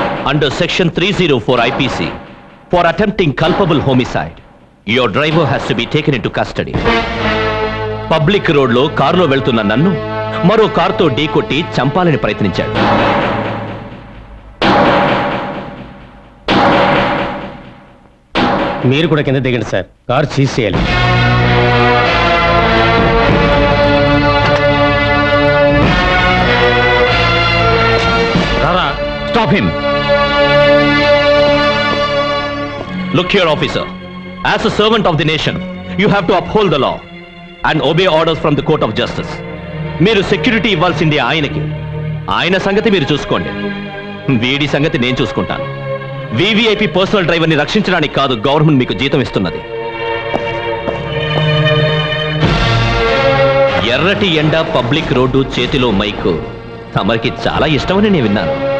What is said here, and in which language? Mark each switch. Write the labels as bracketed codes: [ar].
[en] Under section 304 IPC, for attempting culpable homicide, your driver has to be taken into custody. [te] Public రోడ్లో కారులో వెళ్తున్న నన్ను మరో కారుతో ఢీకొట్టి చంపాలని ప్రయత్నించాడు. మీరు కూడా కింద దిగండి సార్, కారు సీజ్ చేయాలి. రారా, [en] Stop him. Look here, officer. As a servant of the nation, you have to uphold the law and obey orders from the court of justice. [te] మీరు సెక్యూరిటీ ఇవ్వాల్సింది ఆయనకి. ఆయన సంగతి మీరు చూసుకోండి, వీడి సంగతి నేను చూసుకుంటాను. వివిఐపి పర్సనల్ డ్రైవర్ని రక్షించడానికి కాదు గవర్నమెంట్ మీకు జీతం ఇస్తున్నది. ఎర్రటి ఎండ, పబ్లిక్ రోడ్డు, చేతిలో మైకు తమరికి చాలా ఇష్టమని నేను విన్నాను.